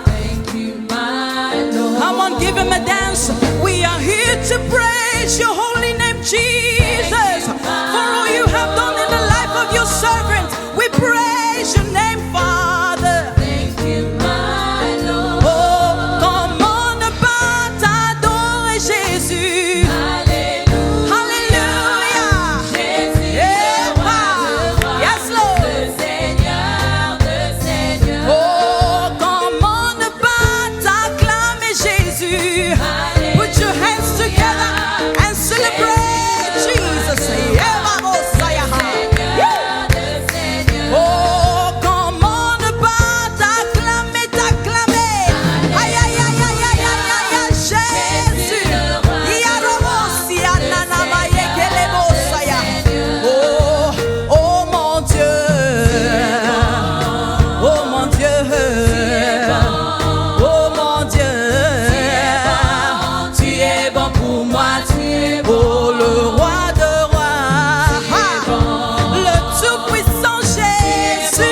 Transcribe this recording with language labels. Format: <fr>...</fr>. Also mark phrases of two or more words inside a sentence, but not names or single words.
<en>Thank you, my Lord. Come on, give him a dance. We are here to praise your holy name, Jesus. For all you have done in the life of your servant, we praise your name, Father. Thank you, my Lord.</en> <fr>Oh, comment ne pas t'adorer, Jésus. Alléluia.</fr> <en>Hallelujah.</en> <fr>Jésus,</fr> <en>Yeah.</en> <fr>le roi de rois,</fr> <en>Yes, Lord.</en> <fr>le Seigneur de seigneurs. Oh, comment ne pas t'acclamer, Jésus.</fr> <en>Put your hands together and celebrate Jesus. Yeah, vamos, yeah.</en> <fr>Seigneur de seigneurs. Oh, comment ne pas t'acclamer, t'acclamer. Aïe, aïe, aïe, aïe, aïe, aïe, aïe, aïe, Jésus. Yarobos, yananama, yekelebos, ya. Oh, oh mon Dieu. Oh mon Dieu. Oh mon Dieu. Tu es bon pour moi, tu es bon. Oh, le roi de rois. Le tout-puissant Jésus.</fr>